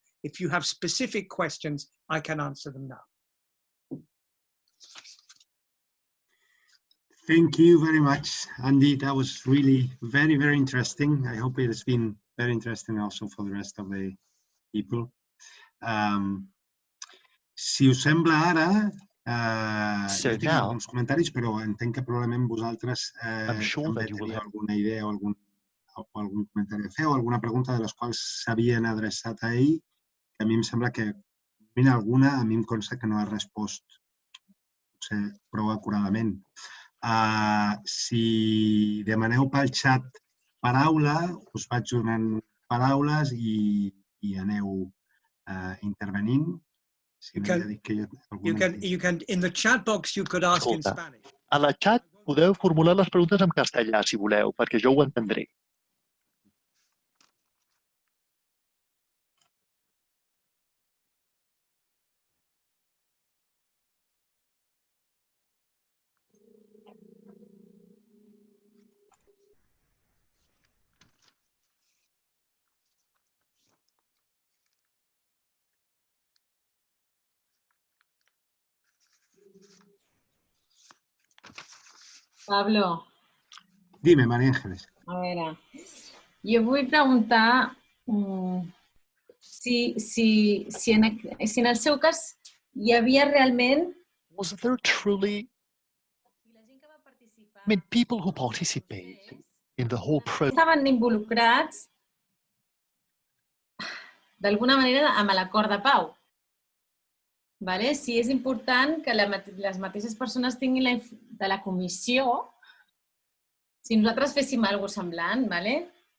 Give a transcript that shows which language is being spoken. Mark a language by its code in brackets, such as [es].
[en] If you have specific questions, I can answer them now. Thank you very much, Andy. That was really very, very interesting. I hope it has been very interesting also for the rest of the people. [ca] Si us sembla ara, jo tinc alguns comentaris, però entenc que probablement vosaltres també teniu alguna idea o algun comentari a fer o alguna pregunta de les quals s'havien adreçat a ell, que a mi em sembla que, mira, alguna a mi em consta que no ha respost potser prou acuradament. Si demaneu pel xat paraula, us vaig donant paraules i aneu intervenint. Si no, ja dic que [en] you can, in the chat box, you could ask in Spanish. [ca] A la xat podeu formular les preguntes en castellà, si voleu, perquè jo ho entendré. Pablo. [es] Dime, María Ángeles. [ca] A veure, jo vull preguntar si en el seu cas hi havia realment... [en] Was there truly, I mean, people who participate in the whole process? [ca] Estaven involucrats d'alguna manera amb l'acord de pau. Vale? Si és important que les mateixes persones tinguin de la comissió, si nosaltres féssim alguna cosa semblant, vale?